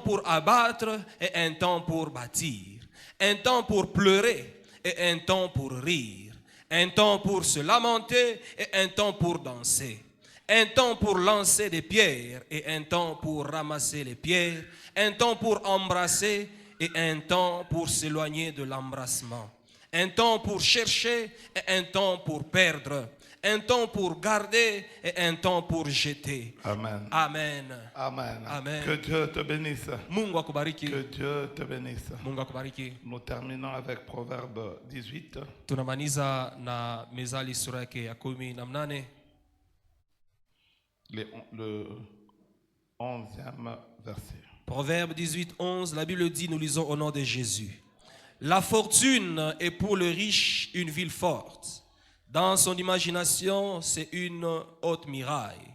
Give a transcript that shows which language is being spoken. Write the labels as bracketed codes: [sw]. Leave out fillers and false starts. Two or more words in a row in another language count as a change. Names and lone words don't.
[fr] pour abattre et un temps pour bâtir, un temps pour pleurer et un temps pour rire, un temps pour se lamenter et un temps pour danser, un temps pour lancer des pierres et un temps pour ramasser les pierres, un temps pour embrasser et un temps pour s'éloigner de l'embrassement, un temps pour chercher et un temps pour perdre, un temps pour garder et un temps pour jeter. Amen. Amen. Amen. Amen. Que Dieu te bénisse. [sw] Mungu akubariki. [fr] Que Dieu te bénisse. [sw] Mungu akubariki. [fr] Nous terminons avec Proverbe 18. [sw] Tunamaliza na Mezali sura yake ya 18. [fr] Le 11e verset. Proverbe 18, 11, la Bible dit, nous lisons au nom de Jésus: la fortune est pour le riche une ville forte. Dans son imagination, c'est une haute muraille.